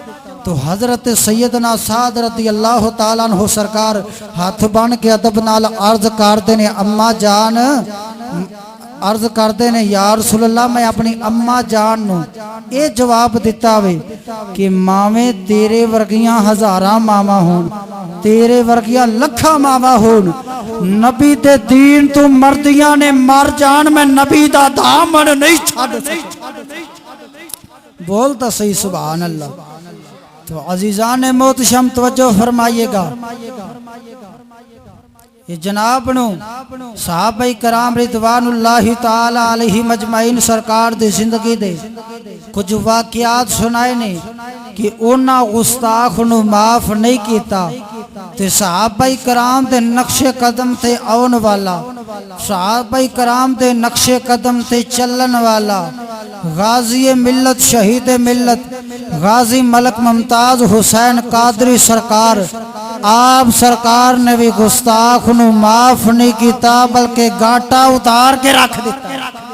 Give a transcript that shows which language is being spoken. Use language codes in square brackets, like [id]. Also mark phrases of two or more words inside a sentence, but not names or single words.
[pa] تو حضرت سیدنا سعد [ar] رضي الله تعالى عنه [pa] سرکار ہاتھ بن کے ادب نال عرض کرتے نے اماں جان، عرض کرتے نے अम्मा जान, अर्ज करते ने [ar] يا رسول الله [pa] میں اپنی اماں جان نوں یہ جواب دتا وے کہ ماوے تیرے ورگیاں ہزاراں ماواں ہون، تیرے ورگیاں لکھاں ماواں ہون، نبی دے دین تو مردیاں نے مر جان، میں نبی دا دامن نہیں چھڈ سکدا. بول تو صحیح [ar] سبحان الله. [pa] تو عزیزان محترم توجہ فرمائیے گا، یہ جناب نوں صحابہ کرام [ar] رضوان الله تعالى عليهم أجمعين [pa] سرکار دی زندگی دے کچھ واقعات سنائے نے کہ انہاں گستاخ نوں معاف نہیں کیا. تے صحابہ کرام دے نقشے قدم تے آون والا، صحابہ کرام دے نقشے قدم تے چلن والا غازی ملت شہید ملت غازی ملک ممتاز حسین قادری سرکار، آپ سرکار نے بھی گستاخ نوں معاف نہیں کیا بلکہ گاٹا اتار کے رکھ دتا.